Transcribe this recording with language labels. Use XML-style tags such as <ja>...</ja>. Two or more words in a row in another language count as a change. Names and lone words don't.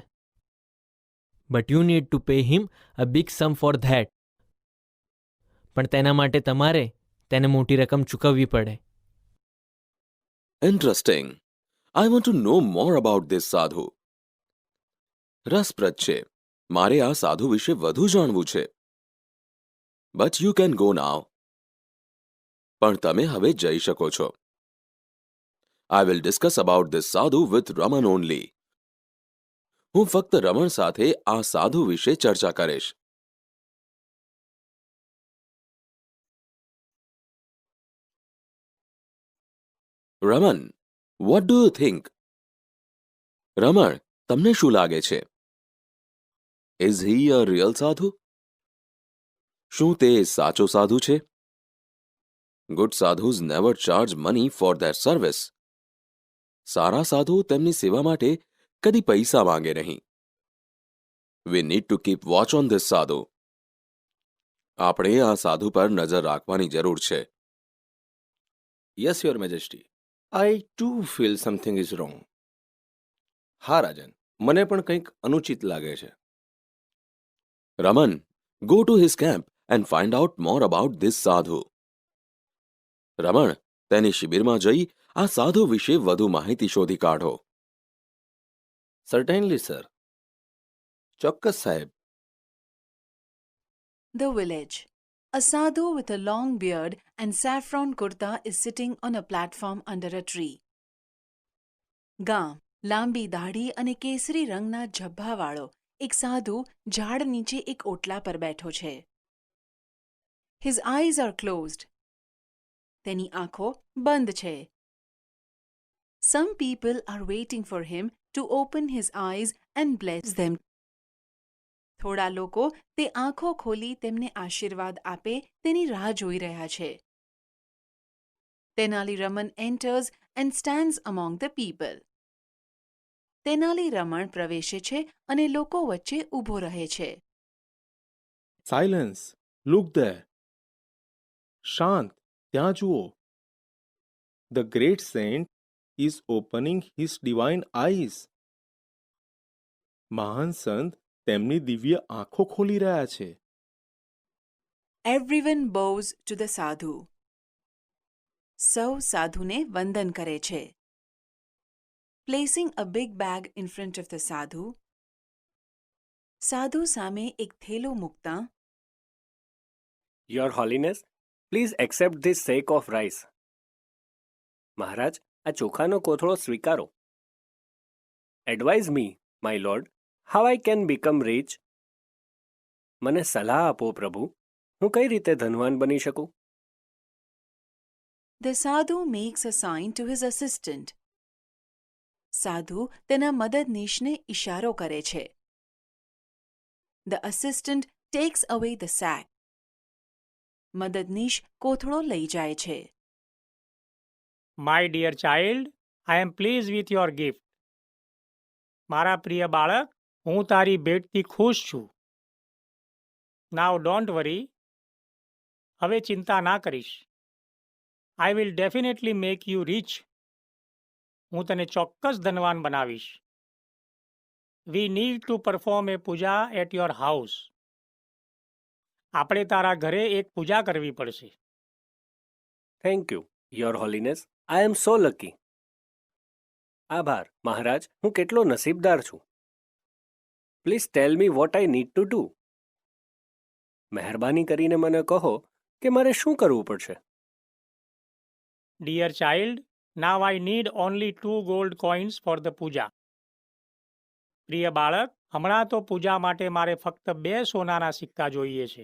<en>But you need to pay him a big sum for that.</en> <gu>પણ તેના માટે તમારે તેને મોટી રકમ ચૂકવવી પડે.</gu> <en>Interesting. I want to know more about this sadhu.</en> <gu>રસપ્રદ છે. મારે આ સાધુ વિશે વધુ જાણવું છે.</gu> <en>But you can go now.</en> <gu>પણ તમે હવે જઈ શકો છો.</gu> <en>I will discuss about this sadhu with Raman only.</en> <gu>હું ફક્ત રમણ સાથે આ સાધુ વિશે ચર્ચા કરીશ.</gu> <en>Raman, what do you think?</en> <gu>રમણ, તમને શું લાગે છે?</gu> <en>Is he a real sadhu?</en> <gu>શું તે સાચો સાધુ છે?</gu> <en>Good sadhus never charge money for their service.</en> <gu>સારા સાધુ તેમની સેવા માટે કદી પૈસા માંગે નહીં.</gu> <en>We need to keep watch on this sadhu.</en> <gu>આપણે આ સાધુ પર નજર રાખવાની જરૂર છે.</gu> <en>Yes, Your Majesty. I too feel something is wrong.</en> <gu>હા રાજન, મને પણ કંઈક અનુચિત લાગે છે.</gu> <en>Raman, go to his camp and find out more about this sadhu.</en> <gu>રમણ, તેની શિબિરમાં જઈ આ સાધુ વિશે વધુ માહિતી શોધી કાઢો.</gu> <en>Certainly sir.</en> <gu>ચોક્કસ સાહેબ.</gu> <en>The village. A sadhu with a long beard and saffron kurta is sitting on a platform under a tree.</en> <gu>ગામ. લાંબી દાઢી અને કેસરી રંગના ઝભ્ભાવાળો એક સાધુ ઝાડ નીચે એક ઓટલા પર બેઠો છે.</gu> <en>His eyes are closed.</en> <gu>તેની આંખો બંધ છે.</gu> <en>Some people are waiting for him to open his eyes and bless them.</en> <gu>થોડા લોકો તે આંખો ખોલી તેમને આશીર્વાદ આપે તેની રાહ જોઈ રહ્યા છે.</gu> <en>તેનાલી રમન enters and stands among the people.</en> <gu>તેનાલી રમણ પ્રવેશે છે અને લોકો વચ્ચે ઊભો રહે છે.</gu> <en>Silence, look there.</en> <gu>શાંત, ત્યાં જુઓ.</gu> <en>The great saint is opening his divine eyes.</en> <gu>મહાન સંત તેમની દિવ્ય આંખો ખોલી રહ્યા છે.</gu> <en>Everyone bows to the sadhu.</en> <gu>સૌ સાધુને વંદન કરે છે.</gu> <en>Placing a big bag in front of the sadhu.</en> <gu>સાધુ સામે એક થેલો મૂકતા</gu> <en>Your Holiness, please accept this sack of rice.</en> <gu>મહારાજ, આ ચોખાનો કોથળો સ્વીકારો.</gu> <en>Advise me, my lord, how I can become rich.</en> <gu>મને સલાહ આપો પ્રભુ, હું કઈ રીતે ધનવાન બની શકું?</gu> <en>The sadhu makes a sign to his assistant.</en> <gu>સાધુ તેના મદદનીશને ઇશારો કરે છે.</gu> <en>The assistant takes away the sack.</en> <gu>મદદનીશ કોથળો લઈ જાય છે.</gu> <en>My dear child, I am pleased with your gift.</en> <gu>મારા પ્રિય બાળક, હું તારી ભેટથી ખુશ છું.</gu> <en>Now don't worry.</en> <gu>હવે ચિંતા ના કરીશ.</gu> <en>I will definitely make you rich.</en> <gu>હું તને ચોક્કસ ધનવાન બનાવીશ.</gu> <en>We need to perform a puja at your house.</en> <gu>આપણે તારા ઘરે એક પૂજા કરવી પડશે.</gu> <en>Thank you, Your Holiness. I am so lucky.</en> <gu>આભાર, મહારાજ, હું કેટલો નસીબદાર છું.</gu> <en>Please tell me what I need to do.</en> <gu>મહેરબાની કરીને મને કહો કે મારે શું કરવું પડશે.</gu> <en>Dear child, now I need only 2 gold coins for the puja.</en> <gu>પ્રિય બાળક, હમણાં તો પૂજા માટે મારે ફક્ત 2 સોનાના સિક્કા જોઈએ છે.</gu>